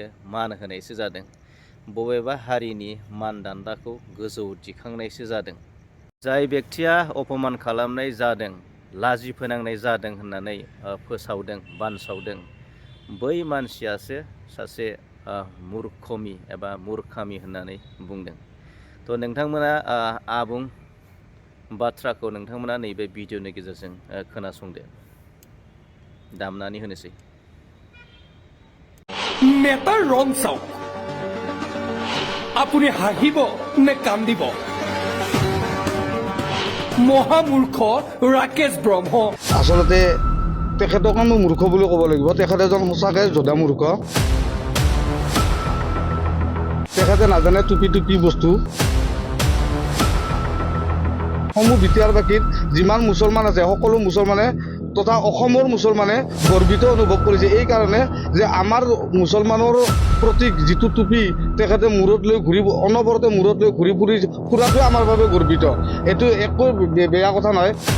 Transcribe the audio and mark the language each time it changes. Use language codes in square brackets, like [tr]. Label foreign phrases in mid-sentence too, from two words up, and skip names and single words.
[brx] मान होनायसो जादों बबेबा हारिनि मानदान्दाखौ गोजौ दिखांनायसो जादों जाय व्यक्तिया अपमान खालामनाय जादों लाजि फोनांनाय जादों होननानै फोसावदों बानसावदों बै मानसियासो सासे मुर्खमी एबा मुर्खामि होननानै बुंदों थ' नोंथांमोना आबुं बाथ्राखौ नोंथांमोना नैबे भिडिअनि गेजेरजों खोनासंदो दामनानै होनोसै [as] নেতাৰ ৰং চাওক আপুনি হাঁহিব নে কান্দিব মহামূৰ্খ ৰাকেশ ব্ৰহ্ম আচলতে তেখেতক আমি মূৰ্খ বুলি ক'ব লাগিব তেখেত এজন সঁচাকৈ যোদ্ধা মূৰ্খ তেখেতে নাজানে টুপি বস্তু সমূহ বিটিয়াৰ বাকীত যিমান মুছলমান আছে সকলো মুছলমানে তথা অসমৰ মুছলমানে গৰ্বিত অনুভৱ কৰিছে এই কাৰণে যে আমাৰ মুছলমানৰ প্ৰতীক যিটো টুপি তেখেতে মূৰত লৈ ঘূৰি অনবৰতে মূৰত লৈ ঘূৰি ফুৰাটোৱে আমাৰ বাবে গৰ্বিত এইটো একো বেয়া কথা নহয়